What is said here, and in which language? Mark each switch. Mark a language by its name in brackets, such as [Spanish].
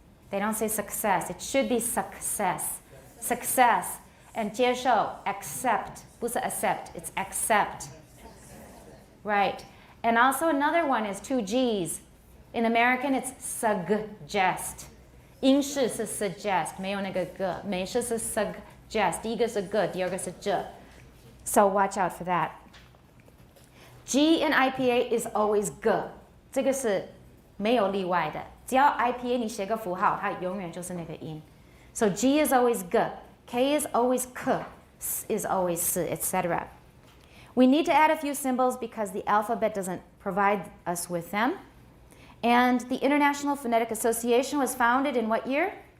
[English] They don't say success. It should be success. Success. And 接受, accept. 不是 accept, it's accept. Right. And also another one is two G's. In American, it's suggest. [Chinese] 英式是 suggest, 没有那个 g. 美式是 suggest. 第一个是 g, 第二个是 j. [English] So watch out for that. G in IPA is always g. [Chinese] 这个是没有例外的。只要 IPA 你写个符号，它永远就是那个音。 [English] So G is always g, K is always k, S is always s, etc. We need to add a few symbols because the alphabet doesn't provide us with them. And the International Phonetic Association was founded in what year?